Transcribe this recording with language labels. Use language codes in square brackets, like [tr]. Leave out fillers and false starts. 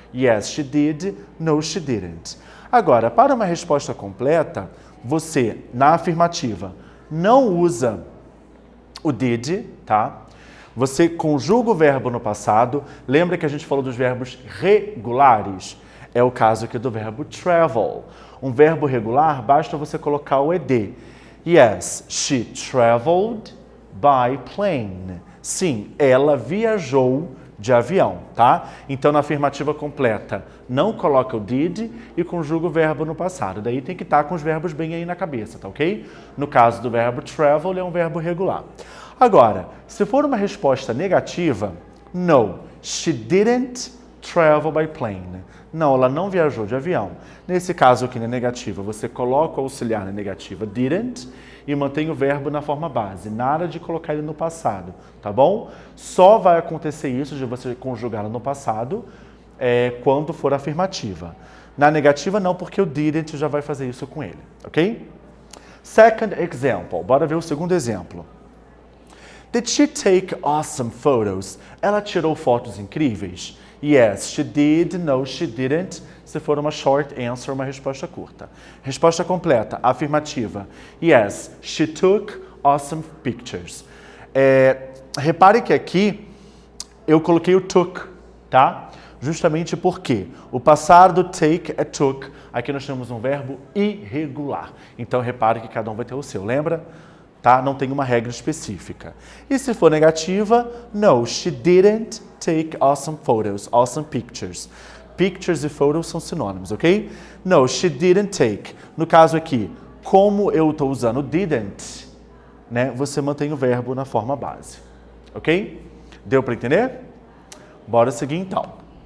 [en] Yes, she did. No, she didn't. [pt] Agora, para uma resposta completa, você, na afirmativa, não usa o did, tá? Você conjuga o verbo no passado. Lembra que a gente falou dos verbos regulares? É o caso aqui do verbo travel. Um verbo regular, basta você colocar o ed. [en] Yes, she traveled by plane. [pt] Sim, ela viajou de avião, tá? Então, na afirmativa completa, não coloca o did e conjuga o verbo no passado. Daí tem que estar com os verbos bem aí na cabeça, tá ok? No caso do verbo travel, é um verbo regular. Agora, se for uma resposta negativa, [en] no, she didn't travel by plane. [pt] Não, ela não viajou de avião. Nesse caso aqui na negativa, você coloca o auxiliar na negativa didn't e mantém o verbo na forma base. Nada de colocar ele no passado, tá bom? Só vai acontecer isso de você conjugá-lo no passado quando for afirmativa. Na negativa não, porque o didn't já vai fazer isso com ele, ok? [en] Second example. [pt] Bora ver o segundo exemplo. [en] Did she take awesome photos? [pt] Ela tirou fotos incríveis? [en] Yes, she did. No, she didn't. [pt] Se for uma [en] short answer, [pt] uma resposta curta. Resposta completa, afirmativa. [en] Yes, she took awesome pictures. [pt] Repare que aqui eu coloquei o took, tá? Justamente porque o passado do take é took. Aqui nós temos um verbo irregular. Então repare que cada um vai ter o seu, lembra? Tá? Não tem uma regra específica. E se for negativa, [en] no, she didn't take awesome photos, awesome pictures. [pt] Pictures e photos são sinônimos, ok? [en] No, she didn't take. [pt] No caso aqui, como eu estou usando didn't, né, você mantém o verbo na forma base, ok? Deu para entender? Bora seguir então.